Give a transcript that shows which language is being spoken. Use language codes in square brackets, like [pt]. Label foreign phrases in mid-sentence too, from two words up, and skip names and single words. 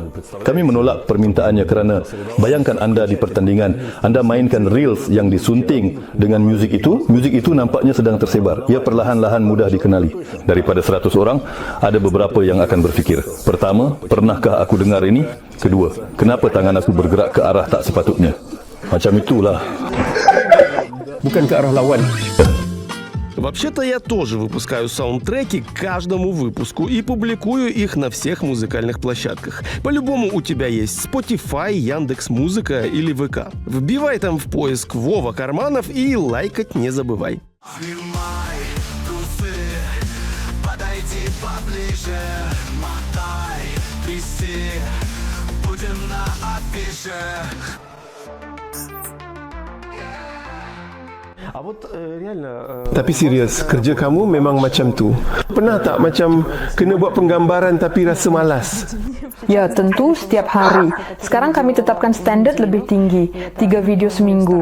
[ms] Kami menolak permintaannya kerana bayangkan anda di pertandingan, anda mainkan reels yang disunting dengan muzik itu nampaknya sedang tersebar. Ia perlahan-lahan mudah dikenali. Daripada 100 orang, ada beberapa yang akan berfikir, pertama, pernahkah aku dengar ini? Kedua, kenapa tangan aku bergerak ke arah tak sepatutnya? Macam itulah. Bukan ke arah lawan. [ru] Вообще-то я тоже выпускаю саундтреки к каждому выпуску и публикую их на всех музыкальных площадках. По-любому у тебя есть Spotify, Яндекс.Музыка или ВК. Вбивай там в поиск Вова Карманов и лайкать не забывай. Снимай трусы, подойди поближе, мотай, тряси, будем на афише. [ms] Tapi serius, kerja kamu memang macam tu. Pernah tak macam kena buat penggambaran tapi rasa malas? Ya, tentu setiap hari. Sekarang kami tetapkan standard lebih tinggi, 3 video seminggu.